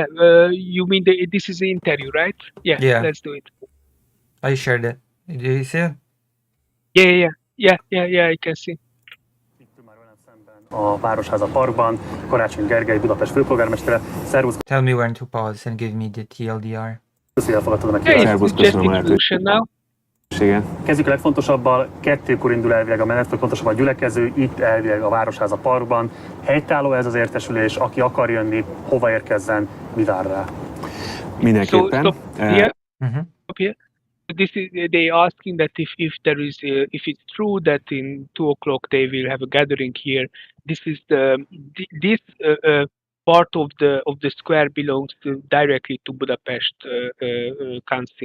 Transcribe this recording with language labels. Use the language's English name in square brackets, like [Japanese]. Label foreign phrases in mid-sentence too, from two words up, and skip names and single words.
[English] You mean this is the interview, right? Yeah. Let's do it. I shared it. Did you see it? Yeah, I can see. [Hungarian] A Városháza Parkban, Karácsony Gergely, Budapest főpolgármestere. Szervusz. [English] Tell me when to pause and give me the TLDR. [Hungarian] Köszönöm, elfogadtad a meghívást. Szervusz, köszönöm a lehetőséget. Kezdjük a legfontosabbal. 2-kor indul elvileg a menet, vagy pontosabban a gyülekező, itt elvileg a Városháza Parkban. Helytálló ez az értesülés, aki akar jönni, hova érkezzen, mi vár rá? Mindenképpen. [English] Stop here. This is they asking that if there is if it's true that in 2 o'clock they will have a gathering here. This is this part of the square belongs directly to Budapest Council.